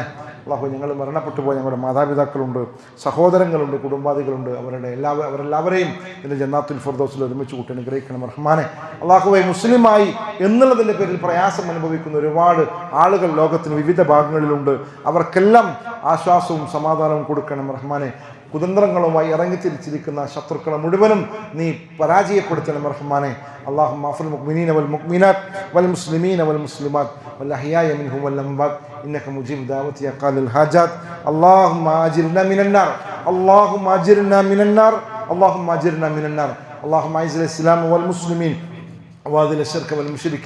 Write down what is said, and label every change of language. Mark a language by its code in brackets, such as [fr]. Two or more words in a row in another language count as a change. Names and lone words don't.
[ml] അള്ളാഹു ഞങ്ങൾ മരണപ്പെട്ടു പോയ ഞങ്ങളുടെ മാതാപിതാക്കളുണ്ട്, സഹോദരങ്ങളുണ്ട്, കുടുംബാദികളുണ്ട്, അവരെല്ലാവരെയും ഇതിൻ്റെ ജന്നാത്തുൽ ഫിർദൗസിൽ ഒരുമിച്ച് കൂട്ടി അനുഗ്രഹിക്കണം റഹ്മാനെ. അള്ളാഹുവെ, മുസ്ലിമായി എന്നുള്ളതിൻ്റെ പേരിൽ പ്രയാസം അനുഭവിക്കുന്ന ഒരുപാട് ആളുകൾ ലോകത്തിന് വിവിധ ഭാഗങ്ങളിലുണ്ട്. അവർക്കെല്ലാം ആശ്വാസവും സമാധാനവും കൊടുക്കണം റഹ്മാനെ. കുതന്ത്രങ്ങളുമായി ഇറങ്ങിത്തിരിച്ചിരിക്കുന്ന ശത്രുക്കളെ മുഴുവനും നീ പരാജയപ്പെടുത്തണം റഹ്മാനെ. [ar] اللهم اغفر للمؤمنين والمؤمنات والمسلمين والمسلمات والأحياء منهم والأموات إنك مجيب دعوة يا قاضي الحاجات. اللهم أجرنا من النار، اللهم أجرنا من النار، اللهم أجرنا من النار. اللهم أعز الإسلام والمسلمين واذل الشرك والمشركين.